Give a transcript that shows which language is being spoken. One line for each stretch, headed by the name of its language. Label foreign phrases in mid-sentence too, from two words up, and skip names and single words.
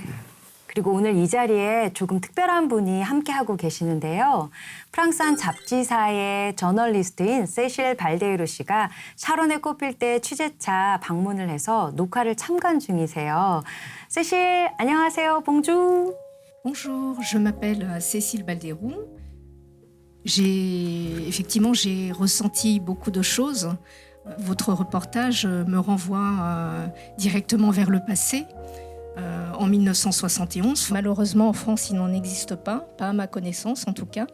Korean: 그리고 오늘 이 자리에 조금 특별한 분이 함께하고 계시는데요. 프랑스한 잡지사의 저널리스트인 세실 발데이로 씨가 샤론에 꼽힐 때 취재차 방문을 해서 녹화를 참관 중이세요. 세실, 안녕하세요. 봉주.
French: Bonjour, je m'appelle Cécile Balderou. J'ai ressenti beaucoup de choses. Votre reportage me renvoie directement vers le passé. En 1971. Malheureusement, en France, il n'en existe pas à ma connaissance en tout cas.